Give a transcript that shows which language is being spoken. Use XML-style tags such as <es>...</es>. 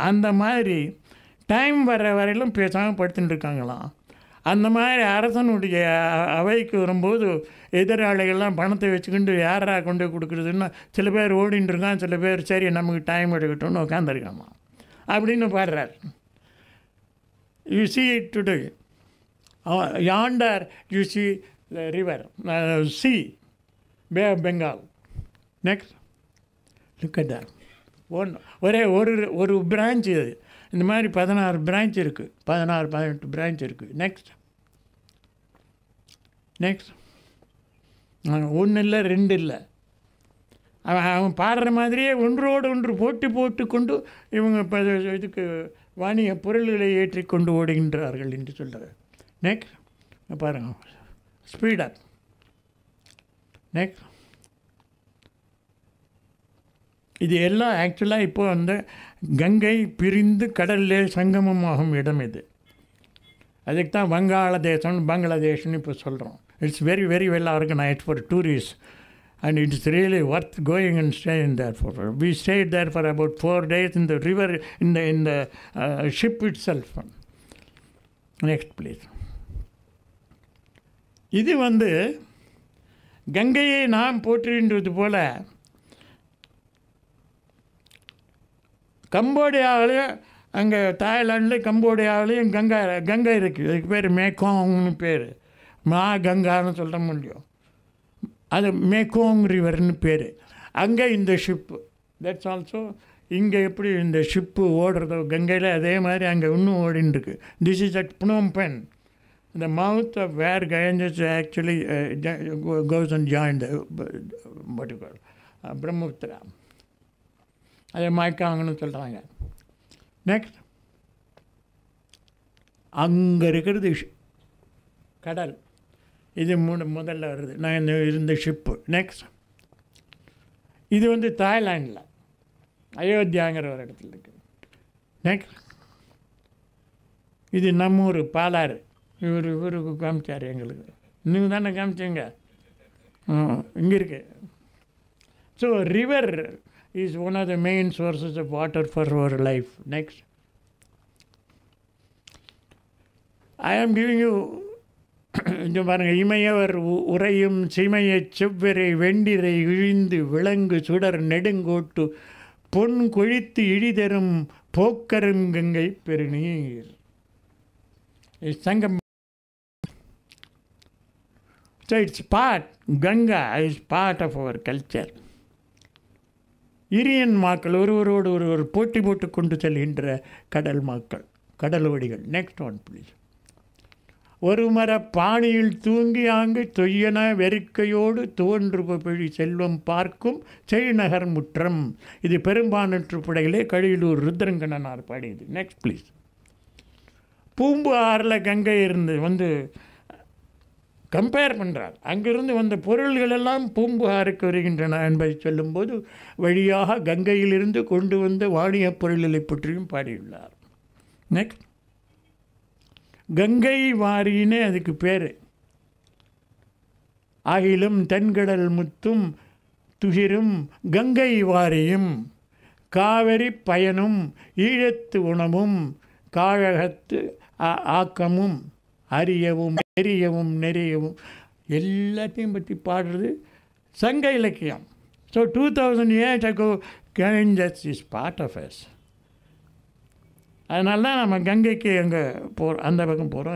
<ta>அந்த மாதிரி டைம் வர வரையிலும் பேசாமல் படுத்துட்டு இருக்காங்களாம். அந்த மாதிரி அரசனுடைய அவைக்கு வரும்போது எதிராளிகள்லாம் பணத்தை வச்சுக்கிண்டு யாரா கொண்டு கொடுக்குறதுன்னா சில பேர் ஓடின்னு இருக்கான், சில பேர் சரி நமக்கு டைம் எடுக்கட்டும்னு உட்காந்துருக்காமா அப்படின்னு பாடுறார்.</ta> <en>You see it today. Yonder you see the river, sea, Bay of Bengal. Next, look at that.</en> <ta>ஒரே ஒரு பிரான்ச் இது. இந்த மாதிரி 16 பிரான்ச் இருக்குது, 16-18 பிரான்ச் இருக்குது. நெக்ஸ்ட் ஒன்று இல்லை, ரெண்டு இல்லை. அவன் பாடுற மாதிரியே ஒன்றோடு ஒன்று போட்டு கொண்டு இவங்க இப்போ இதுக்கு வாணிக பொருள்களை ஏற்றி கொண்டு ஓடுகின்றார்கள் என்று சொல்கிறார். நெக்ஸ்ட் பாருங்க, ஸ்பீடப். நெக்ஸ்ட் இது எல்லாம் ஆக்சுவலாக இப்போ அந்த கங்கை பிரிந்து கடலில் சங்கமமாகும் இடம் இது. அதுக்கு தான் வங்காளதேசம் பங்களாதேஷ்னு இப்போ சொல்கிறோம்.</ta> <en>It's very very well organised for tourist and it's really worth going and staying there for. We stayed there for about 4 days in the river in the ship itself. Next please.</en> <ta>இது வந்து கங்கையை நாம் போற்றுகின்றது போல கம்போடியாவிலையும் அங்கே தாய்லாண்டில் கம்போடியாவிலையும் கங்கை இருக்குது. அதுக்கு பேர் மேக்கோங்னு பேர். கங்கான்னு சொல்ல முடியும். அது மேக்கோங் ரிவர்னு பேர். அங்கே இந்த ஷிப்பு</ta> <en>that's also</en> <ta>இங்கே எப்படி இந்த ஷிப்பு ஓடுறதோ கங்கையில் அதே மாதிரி அங்கே இன்னும் ஓடின்னு இருக்கு.</ta> <en>This is at Phnom Penh, the mouth of where Ganges actually goes and joins the what you call Brahmaputra.</en> <ta>அதை மாய்க்காங்கன்னு சொல்கிறாங்க. நெக்ஸ்ட் அங்கே இருக்கிறது கடல். இது முதல்ல வருது நான் இருந்த ஷிப்பு. நெக்ஸ்ட் இது வந்து தாய்லாண்டில் அயோத்தியாங்கிற ஒரு இடத்துல இருக்குது. நெக்ஸ்ட் இது நம்ம ஊர் பாலாறு. இவருக்கு காமிச்சார் எங்களுக்கு. நீங்கள் தானே காமிச்சிங்க. இங்கே இருக்கு.</ta> <en>So river is one of the main sources of water for our life. Next, I am giving you</en> <ta>இந்த பாருங்க, இமையவர் உரையும் சிமைய செவ்வரை வெண்டிரை இழிந்து விலங்கு சுடர் நெடுங்கோட்டு பொன் கொழித்து இழிதரும் போக்கருங்கங்கை பெருநீர். சங்கம்.</ta> <en>So it's part, Ganga is part of our culture.</en> <ta>Iriyan மக்கள் ஒருவரோடு ஒருவர் போட்டி போட்டு கொண்டு செல்கின்ற கடல் மக்கள், கடலோடிகள்.</ta> <en>Next one please.</en> <ta>ஒரு மர பாணியில் தூங்கி ஆங்கு தொய்யன வெறுக்கையோடு தோன்று பிழி செல்வம் பார்க்கும் செய்நகர் முற்றம். இது பெரும்பான்ற்று புடையிலே கழிலூர் ருத்ரங்கண்ணனார் பாடியது.</ta> <en>Next please.</en> <ta>பூம்பு ஆறில் கங்கை இருந்து வந்து கம்பேர் பண்ணுறார். அங்கிருந்து வந்த பொருள்கள் எல்லாம் பூம்புகாருக்கு வருகின்றன என்பதை சொல்லும்போது வழியாக கங்கையிலிருந்து கொண்டு வந்த வாணியப் பொருள்களை பற்றியும் பாடியுள்ளார். நெக்ஸ்ட் கங்கை வாரினே அதுக்கு பேர். ஆகிலும் தென்கடல் முத்தும் துகிரும் கங்கை வாரியும் காவிரி பயனும் ஈழத்து உணவும் காழகத்து ஆக்கமும் அறியவும் எரியவும் நெறியவும் எல்லாத்தையும் பற்றி பாடுறது சங்க இலக்கியம்.</ta> <en>So 2000 years ago Ganges is part of us.</en> <ta>அதனால தான் நம்ம கங்கைக்கு அங்கே அந்த பக்கம் போகிறோம்.</ta>